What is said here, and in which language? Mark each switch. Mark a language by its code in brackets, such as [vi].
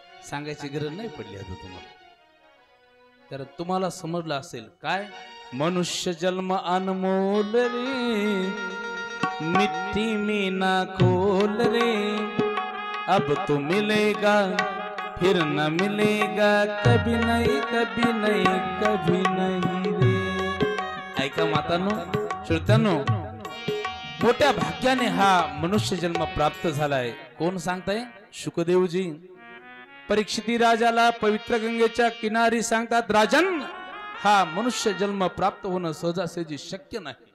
[mr] सांगायची गरज नाही पडली आता तुम्हाला, कारण तुम्हाला समजलं असेल काय. [hi] मनुष्य जन्म अनमोल रे, मिट्टी में ना खोल रे. अब तो मिलेगा फिर न मिलेगा कभी नहीं, कभी नहीं, कभी नहीं रे. [mr] ऐका मातांनो, श्रोत्यांनो, मोठ्या भाग्याने हा मनुष्य जन्म प्राप्त झालाय. कोण सांगताय? शुकदेवजी परीक्षिती राजाला पवित्र गंगेच्या किनारी सांगतात, राजन हा मनुष्य जन्म प्राप्त होणं सहजासहजी शक्य नाही.